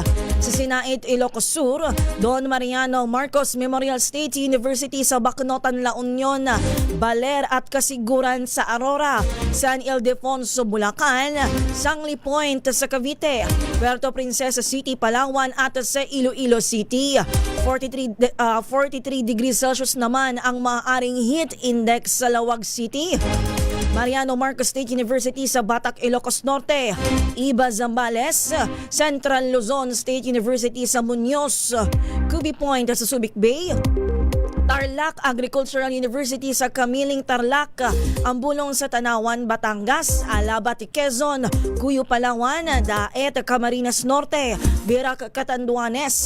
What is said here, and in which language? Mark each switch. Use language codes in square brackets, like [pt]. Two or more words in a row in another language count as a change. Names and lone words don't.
[tl] Sa Sinait, Ilocos Sur, Don Mariano Marcos Memorial State University sa Bacnotan, La Union, Baler at Kasiguran sa Aurora, San Ildefonso, Bulacan, Sangli Point sa Cavite, Puerto Princesa City, Palawan at sa Iloilo City. 43 degrees Celsius naman ang maaaring [en] heat index [tl] sa Lawag City, Mariano Marcos State University sa Batac, Ilocos Norte, Iba, Zambales, Central Luzon State University sa Muñoz, Cubi Point sa Subic Bay, Tarlac Agricultural University sa Camiling, Tarlac, Ambulong sa Tanawan, Batangas, Alabat, Quezon, Cuyo, Palawan, Daet, Camarines Norte, Birac, Catanduanes.